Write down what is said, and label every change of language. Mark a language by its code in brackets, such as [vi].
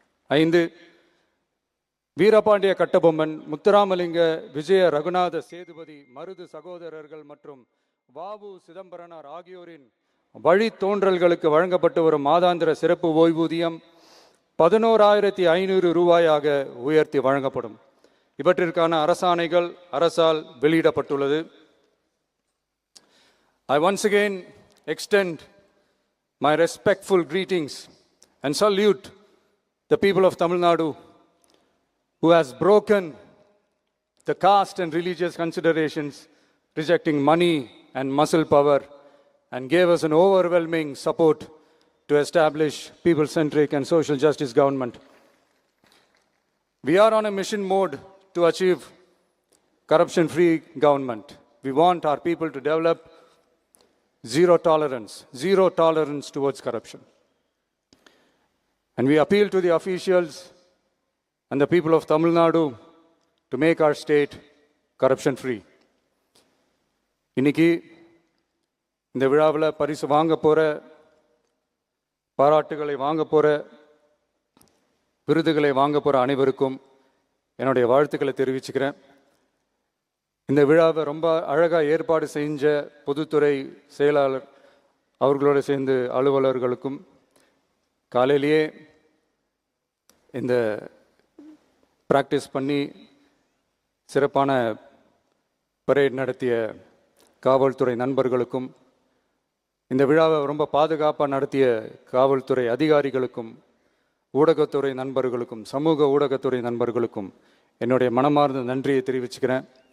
[ta] 5, வீரபாண்டிய கட்டபொம்மன், முத்துராமலிங்க, விஜய ரகுநாத சேதுபதி, மருது சகோதரர்கள் மற்றும் வாவு சிதம்பரனார் ஆகியோரின் வழித்தோன்றல்களுக்கு வழங்கப்பட்டு வரும் மாதாந்திர சிறப்பு ஓய்வூதியம் 11,500 ரூபாயாக உயர்த்தி வழங்கப்படும். இவற்றிற்கான அரசாணைகள் அரசால் வெளியிடப்பட்டுள்ளது. [en] I once again extend my respectful greetings and salute the people of Tamil Nadu who has broken the caste and religious considerations, rejecting money and muscle power, and gave us an overwhelming support to establish people-centric and social justice government. We are on a mission mode to achieve corruption-free government. We want our people to develop zero tolerance towards corruption. And we appeal to the officials and the people of Tamil Nadu to make our state corruption-free. [ta] இன்னைக்கு இந்த விழாவில் பரிசு வாங்க போற, பாராட்டுகளை வாங்க போற, விருதுகளை வாங்க போற அனைவருக்கும் என்னுடைய வாழ்த்துக்களை தெரிவிச்சுக்கிறேன். இந்த விழாவை ரொம்ப அழகாக ஏற்பாடு செஞ்ச பொதுத்துறை செயலாளர் அவர்களோடு சேர்ந்து அலுவலர்களுக்கும், காலையிலேயே இந்த ப்ராக்டிஸ் பண்ணி சிறப்பான பரேட் நடத்திய காவல்துறை நண்பர்களுக்கும், இந்த விழாவை ரொம்ப பாதுகாப்பாக நடத்திய காவல்துறை அதிகாரிகளுக்கும், ஊடகத்துறை நண்பர்களுக்கும், சமூக ஊடகத்துறை நண்பர்களுக்கும் என்னுடைய மனமார்ந்த நன்றியை தெரிவிச்சுக்கிறேன்.